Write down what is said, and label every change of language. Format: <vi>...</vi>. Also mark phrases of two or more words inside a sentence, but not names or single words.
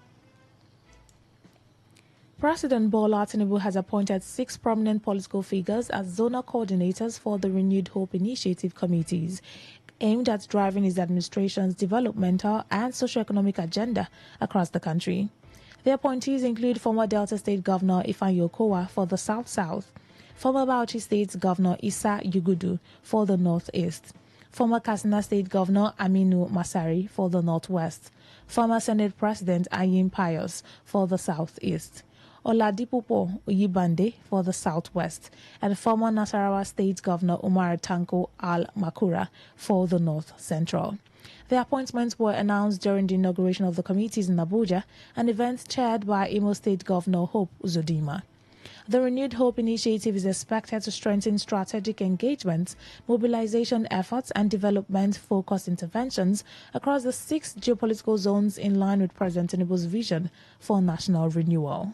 <en>President Bola Tinubu has appointed 6 prominent political figures as zonal coordinators for the Renewed Hope Initiative committees, aimed at driving his administration's developmental and socio-economic agenda across the country. The appointees include former Delta State Governor Ifeanyi Okowa for the South-South, former Bauchi State Governor Issa Yugudu for the North-East, former Katsina State Governor Aminu Masari for the North-West, former Senate President Ayim Pius for the South-East, Oladipupo Oyibande for the South-West, and former Nasarawa State Governor Umar Tanko Al-Makura for the North-Central. The appointments were announced during the inauguration of the committees in Abuja, an event chaired by Imo State Governor Hope Uzodinma. The Renewed Hope Initiative is expected to strengthen strategic engagement, mobilization efforts, and development-focused interventions across the 6 geopolitical zones in line with President Tinubu's vision for national renewal.</en>